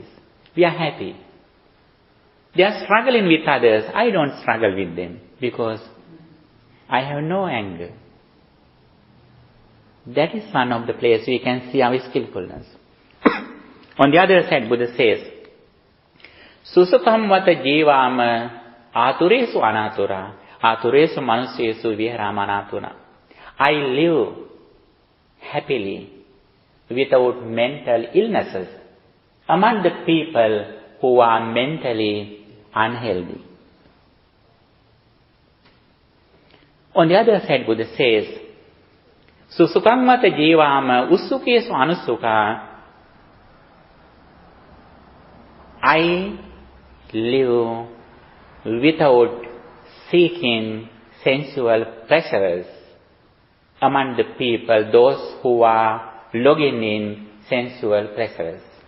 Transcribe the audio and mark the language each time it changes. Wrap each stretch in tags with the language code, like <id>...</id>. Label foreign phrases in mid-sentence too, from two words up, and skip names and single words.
<en>We are happy. They are struggling with others. I don't struggle with them because I have no anger. That is one of the places we can see our skillfulness. On the other side, Buddha says,</en> <pi>Susukam vata jivama aturesu anatura, aturesu manusesu viharama anatura.</pi> <en>I live happily without mental illnesses among the people who are mentally unhealthy. On the other side, Buddha says,</en> <pi>Susukang mata jivama usukesu anusuka.</pi> <en>I live without seeking sensual pleasures among the people, those who are logging in sensual pleasures.</en>